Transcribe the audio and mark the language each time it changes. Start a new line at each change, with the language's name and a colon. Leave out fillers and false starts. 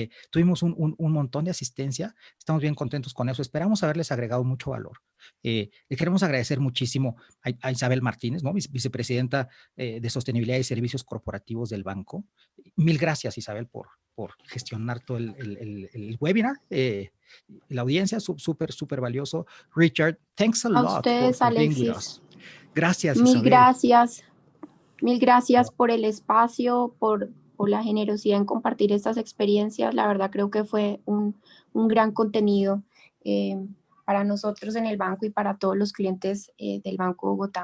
Spanish: Tuvimos un montón de asistencia, estamos bien contentos con eso, esperamos haberles agregado mucho valor. Le queremos agradecer muchísimo a Isabel Martínez, ¿no? Vicepresidenta de Sostenibilidad y Servicios Corporativos del banco. Mil gracias, Isabel, por gestionar todo el webinar. La audiencia, súper valioso.
English: Richard, thanks a lot for being with us.
Spanish: Gracias, Isabel. Mil gracias por el espacio, por la generosidad en compartir estas experiencias. La verdad creo que fue un gran contenido para nosotros en el banco y para todos los clientes del Banco Bogotá.